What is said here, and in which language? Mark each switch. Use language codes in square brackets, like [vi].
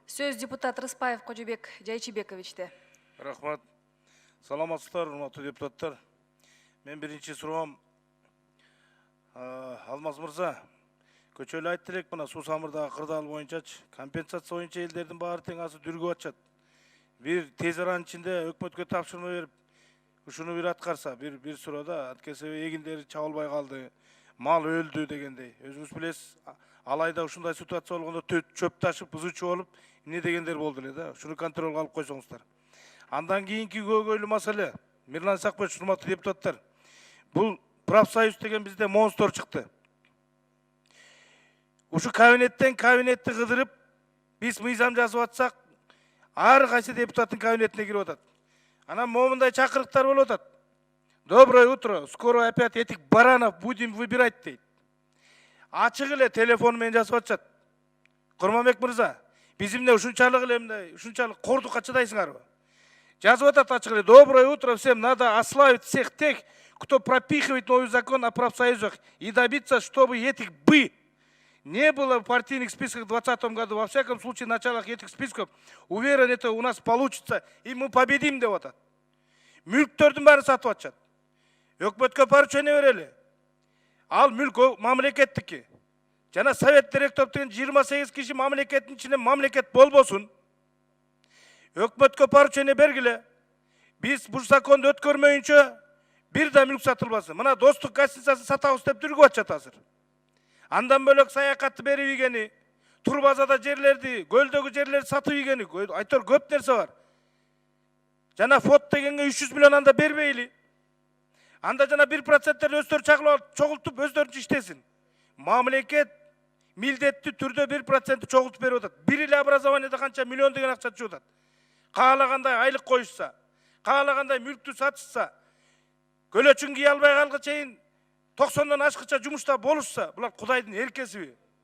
[ky] Сөз депутат Рыспаев Кожебек Жайчибековичте. Рахмат. Саламатсыздар, урматтуу депутаттар. Мен биринчи суроом, Алмаз мырза, көчөлү айтты элек, мына суу самырдагы кырдаал боюнчачы компенсация боюнча элдердин баары тең азыр дүргүп атышат. Бир тез аранын ичинде өкмөткө тапшырма берип, ушуну бир аткарса, бир суроода анткени эгиндери чабылбай калды, мал өлдү дегендей. Өзүңүз билесиз, алайда ушундай ситуация болгондо чөп ташып, бузуучу болуп, эмне дегендер болду эле да. Ушуну контролго алып койсоңуздар. Андан кийинки көйгөйлүү маселе, Мирлан Исакбаевич, урматтуу депутаттар, бул профсоюз деген бизде монстр чыкты. Ушу кабинеттен кабинетти кыдырып, биз мыйзам жазып атсак, ар кайсы депутаттын кабинетине кирип атат. Анан момундай чакырыктар болуп атат. [ru] Доброе утро, скоро опять этих баранов будем выбирать [ky] дейт. Ачык эле телефон менен жазып атышат. Курманбек мырза, биз эмне ушунчалык эле мындай, ушунчалык кордукка чыдайсыңарбы? Жазып атат ачык эле. [ru] Доброе утро всем, надо ославить всех тех, кто пропихивает новый закон о профсоюзах и добиться, чтобы этих бы не было в партийных списках в 2020 году. Во всяком случае, в началах этих списков, уверен, это у нас получится, и мы победим [ky] деп атат. Мүлктөрдүн баарын сатып атышат. Өкмөткө поручение берели. Ал мүлк мамлекеттики. Жана совет директору деген 28 киши мамлекеттин ичинде мамлекет болбосун. Өкмөткө поручение бергиле. Биз бул законду өткөрмөйүнчө бир да мүлк сатылбасын. Мына достук гостиницасын сатабыз деп дүргүп атышат азыр. Андан бөлөк саякатты берип ийгени, Турбазада жерлерди, көлдөгү жерлерди сатып ийгени, айтор көп нерсе бар. Жана фот дегенге 300 миллион анда бербейли. Анда жана 1%-терди өздөрү чогултуп өздөрүнчө иштесин. Мамлекет милдеттүү түрдө 1% чогултуп берип атат. Бир эле образованияда канча миллион деген акча түшүп атат. Каалагандай айлык коюшса, каалагандай мүлктү сатышса, көлөчүн кие албай калгыга чейин 90-дан ашкыча жумушта болушса, булар Кудайдын эркесиби?